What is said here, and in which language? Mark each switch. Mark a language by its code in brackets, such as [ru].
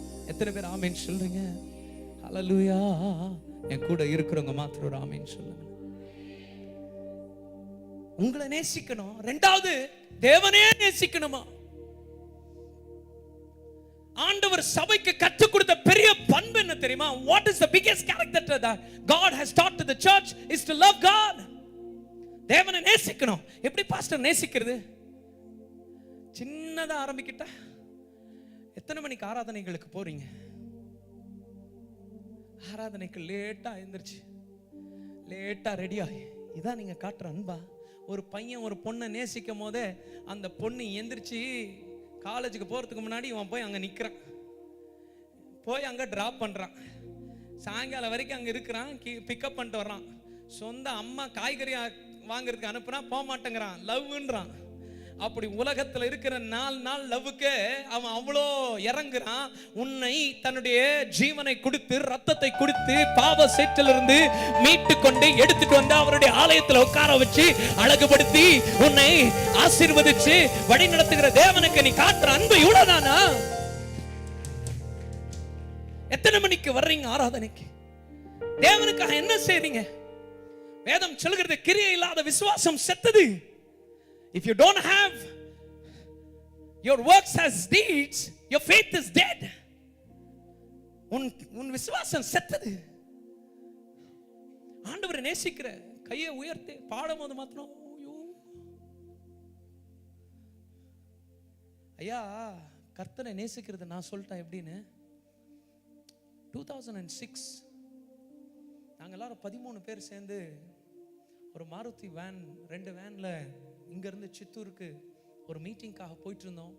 [ta] எத்தனை பேர் ஆமென் சொல்றீங்க? ஹல்லேலூயா. என் கூட இருக்கிறவங்க மாத்திரம் ஒரு ஆமென் சொல்லுங்க. உங்களை நேசிக்கணும். 2வது தேவனே நேசிக்கணுமா? ஆண்டவர் சபைக்கு கற்றுக் கொடுத்த பெரிய பண்பு என்ன தெரியுமா? [en] What is the biggest character that God has taught to the church is to love God. [ta] தேவனை நேசிக்கணும். எப்படி பாஸ்டர் நேசிக்கிறது? சின்னதா ஆரம்பிக்கிட்டா எத்தனை மணிக்கு ஆராதனைகளுக்கு போறீங்க? ஆராதனைக்கு லேட்டா எழுந்திருச்சு, லேட்டா ரெடி ஆகி, இதான் நீங்க காட்டுற அன்பா? ஒரு பையன் ஒரு பொண்ணை நேசிக்கும் போதே அந்த பொண்ணு எந்திரிச்சு காலேஜுக்கு போறதுக்கு முன்னாடி இவன் போய் அங்க நிக்கிறான், போய் அங்க டிராப் பண்றான், சாயங்காலம் வரைக்கும் அங்க இருக்கிறான், பிக்கப் பண்ணிட்டு வர்றான். சொந்த அம்மா காய்கறி வாங்குறதுக்கு அனுப்புனா போக மாட்டேங்கிறான், லவ்ன்றான். அப்படி உலகத்துல இருக்கிற 4 நாள் லவ்வுக்கு அவன் அவ்வளோ இறங்குறான். உன்னை தன்னுடைய ஜீவனை கொடுத்து ரத்தத்தை கொடுத்து பாவ சேற்றிலிருந்து மீட்டு கொண்டு எடுத்துட்டு வந்து அவருடைய ஆலயத்தில் உட்கார வச்சு அழகுபடுத்தி உன்னை ஆசீர்வதிச்சு வழி நடத்துகிற தேவனுக்கு நீ காட்டுற அன்பு இவ்வளவுதானா? எத்தனை மணிக்கு வர்றீங்க ஆராதனைக்கு? தேவனுக்காக என்ன செய்றீங்க? வேதம் சொல்கிறது, கிரியை இல்லாத விசுவாசம் செத்தது. [en] If you don't have your works as deeds, your faith is dead. [ta] உன் விசுவாசம் செத்தது. ஆண்டவரை நேசிக்கிற கையை உயர்த்தி பாடும்போது மாத்திரம் ஐயா கர்த்தரை நேசிக்கிறது நான் சொல்லிட்டேன் எப்படின்னு. 2006 நாங்கள் எல்லாரும் 13 பேர் சேர்ந்து ஒரு மாருதி வேன், 2 வேன்ல இங்கேருந்து சித்தூருக்கு ஒரு மீட்டிங்காக போயிட்டு இருந்தோம்.